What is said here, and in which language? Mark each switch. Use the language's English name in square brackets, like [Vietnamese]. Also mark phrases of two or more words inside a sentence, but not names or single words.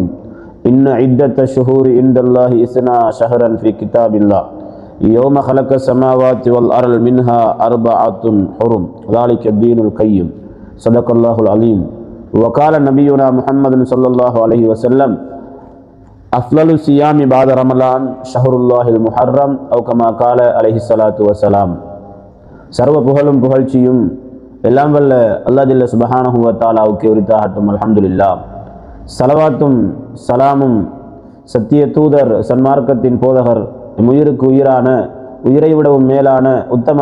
[Arabic] إن عدة الشهور عند الله 12 شهرا في كتاب الله يوم خلق السماوات والأرض منها أربعة حرم ذلك الدين القيم. صدق الله العظيم. وقال نبينا محمد صلى الله عليه وسلم: أفضل الصيام بعد رمضان شهر الله المحرم أو كما قال عليه الصلاة والسلام. [Tamil] சர்வ புகழும் புகழ்ச்சியும் எல்லாம் வல்ல [Arabic] الله جل سبحانه [Tamil] வ தஆலாவுக்கு உரித்தாகட்டும். அல்ஹம்துலில்லாஹ். ஸலவாத்தும் சலாமும் சத்திய தூதர் சன்மார்க்கத்தின் போதகர் உயிருக்கு உயிரான உயிரை விடவும் மேலான உத்தம